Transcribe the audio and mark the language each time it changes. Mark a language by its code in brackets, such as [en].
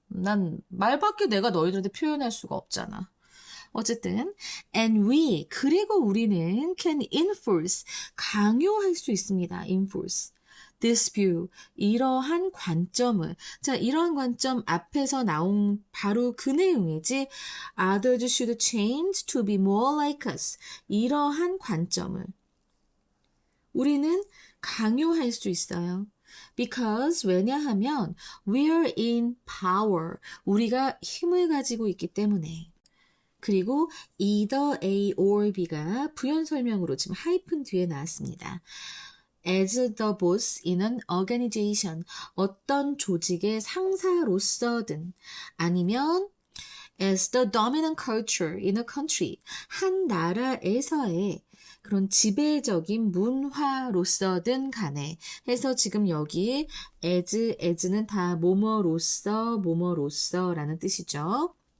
[ko] 난 말밖에 내가 너희들한테 표현할 수가 없잖아. 어쨌든, [en] and we, [ko] 그리고 우리는 [en] can enforce, [ko] 강요할 수 있습니다. enforce. [en] this view, [ko] 이러한 관점을. 자, 이러한 관점 앞에서 나온 바로 그 내용이지. [en] Others should change to be more like us. [ko] 이러한 관점을. 우리는 강요할 수 있어요. [en] Because, [ko] 왜냐하면, [en] we're in power. [ko] 우리가 힘을 가지고 있기 때문에. 그리고 [en] either A or B [ko] 가 부연 설명으로 지금 하이픈 뒤에 나왔습니다. [en] As the boss in an organization, [ko] 어떤 조직의 상사로서든 아니면 [en] as the dominant culture in a country, [ko] 한 나라에서의 그런 지배적인 문화로서든 간에 해서 지금 여기 as는 다 뭐뭐로서라는 뜻이죠.